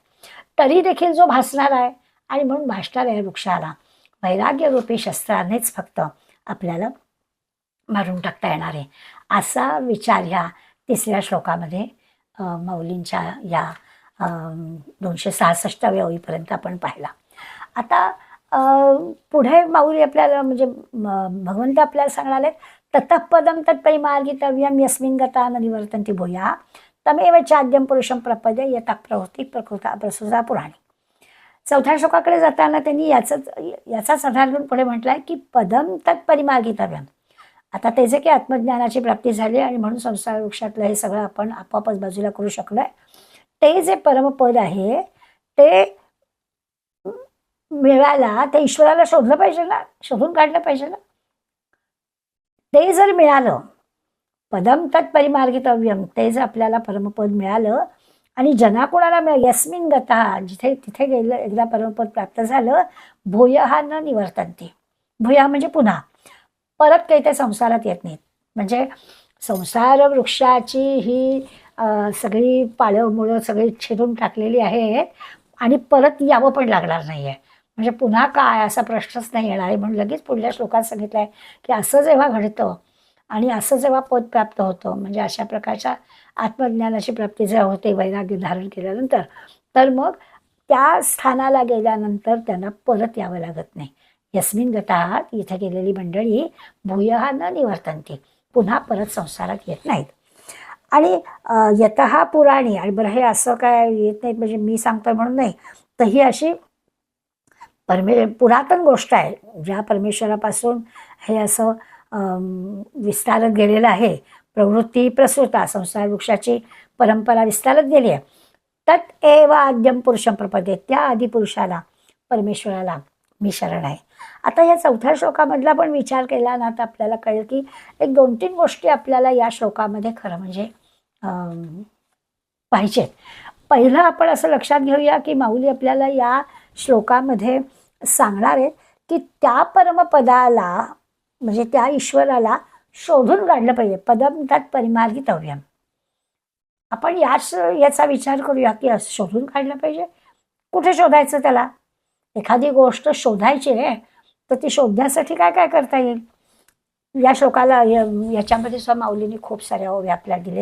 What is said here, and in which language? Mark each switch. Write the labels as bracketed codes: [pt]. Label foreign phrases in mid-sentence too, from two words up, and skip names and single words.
[mr] तरी देखील जो भासणार आहे आणि म्हणून भासणाऱ्या या वृक्षाला वैराग्यरूपी शस्त्रानेच फक्त आपल्याला मारून टाकता येणार आहे, असा विचार ह्या 3ऱ्या श्लोकामध्ये माऊलींच्या या 266व्या ओळीपर्यंत आपण पाहिला. आता पुढे माऊली आपल्याला म्हणजे भगवंत आपल्याला सांगणार आहेत, [sa] ततःपदम तत्परिमार्गितव्यम यस्मिन् गता न निवर्तन्ति भूयः तमेव चाद्यं पुरुषं प्रपद्ये यतः प्रवृत्ती प्रकृता प्रसुता पुराणी. [mr] 4थ्या श्लोकाकडे जाताना त्यांनी याचाच आधार घेऊन पुढे म्हटलंय की [sa] पदम तत्परिमार्गितव्यम. [mr] आता त्याचे की आत्मज्ञानाची प्राप्ती झाली आणि म्हणून संसार वृक्षातलं हे सगळं आपण आपोआपच बाजूला करू शकलोय. ते जे परमपद आहे ते मिळायला ते ईश्वराला शोधलं पाहिजे ना, शोधून काढलं पाहिजे ना. ते जर मिळालं, [sa] पदम तत्परिमार्गितव्यम, [mr] ते जर आपल्याला परमपद मिळालं आणि जना कोणाला मिळालं, [sa] यस्मिन् गतः, [mr] जिथे तिथे गेलं एकदा परमपद प्राप्त झालं, [sa] भूयः न निवर्तन्ति. [mr] भूयः म्हणजे पुन्हा परत काही ते संसारात येत नाहीत. म्हणजे संसार वृक्षाची ही सगळी पाळं मुळं सगळी छेदून टाकलेली आहेत आणि परत यावं पण लागणार नाही आहे. म्हणजे पुन्हा काय असा प्रश्नच नाही येणार आहे. म्हणून लगेच पुढल्या श्लोकात सांगितलं आहे की असं जेव्हा घडतं आणि असं जेव्हा पद प्राप्त होतं, म्हणजे अशा प्रकारच्या आत्मज्ञानाची प्राप्ती जेव्हा होते वैराग्य धारण केल्यानंतर, तर मग त्या स्थानाला गेल्यानंतर त्यांना परत यावं लागत नाही. [sa] यस्मिन् गतः, [mr] इथे गेलेली मंडळी [sa] भूयः न निवर्तन्ति, [mr] पुन्हा परत संसारात येत नाहीत. आणि [sa] यतः पुराणी, [mr] आणि बरं हे असं काय येत नाहीत म्हणजे मी सांगतोय म्हणून नाही, तर ही अशी पुरातन गोष्ट आहे, ज्या परमेश्वरापासून हे असं विस्तारत गेलेलं आहे. [sa] प्रवृत्ती प्रसृता, [mr] संसार वृक्षाची परंपरा विस्तारत गेली आहे. [sa] तत् एव आद्यं पुरुषं प्रपद्ये, [mr] त्या आदी पुरुषाला परमेश्वराला मी शरण आहे. आता या 4थ्या श्लोकामधला पण विचार केला ना, तर आपल्याला कळेल की एक 2-3 गोष्टी आपल्याला या श्लोकामध्ये खरं म्हणजे पाहिजेत. पहिलं आपण असं लक्षात घेऊया की माऊली आपल्याला या श्लोकामध्ये सांगणार आहेत की त्या परमपदाला म्हणजे त्या ईश्वराला शोधून काढलं पाहिजे. [sa] पदम तत्परिमार्गितव्यम. [mr] आपण याचा विचार करूया की असं शोधून काढलं पाहिजे. कुठे शोधायचं त्याला? एखादी गोष्ट शोधायची आहे तर ती शोधण्यासाठी काय काय करता येईल? या श्लोकाला याच्यामध्ये सुद्धा माऊलींनी खूप साऱ्या ओव्या आपल्याला दिले.